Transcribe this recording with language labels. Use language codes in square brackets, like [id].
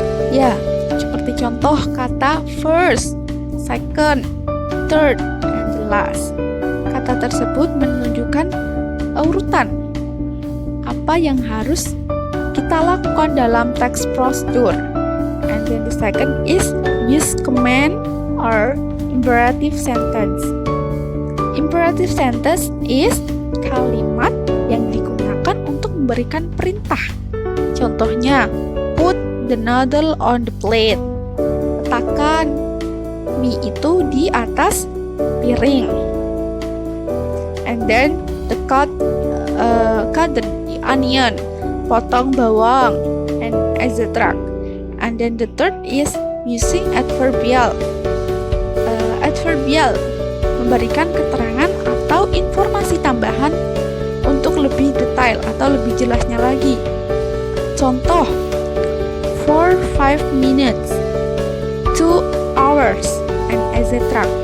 [id] Ya, seperti contoh kata [en] first, second, third, and the last. [id] Kata tersebut menunjukkan urutan apa yang harus kita lakukan dalam teks prosedur. [en] And then the second is use command or imperative sentence. Imperative sentence is [id] kalimat yang digunakan untuk memberikan perintah. Contohnya, [en] put the noodle on the plate. [id] Letakkan mie itu di atas piring. [en] And then the cut the onion. [id] Potong bawang, [en] and etc. And then the third is using adverbial. [id] Adverbial memberikan keterangan atau informasi tambahan untuk lebih detail atau lebih jelasnya lagi. Contoh, [en] for 5 minutes, 2 hours, and etc.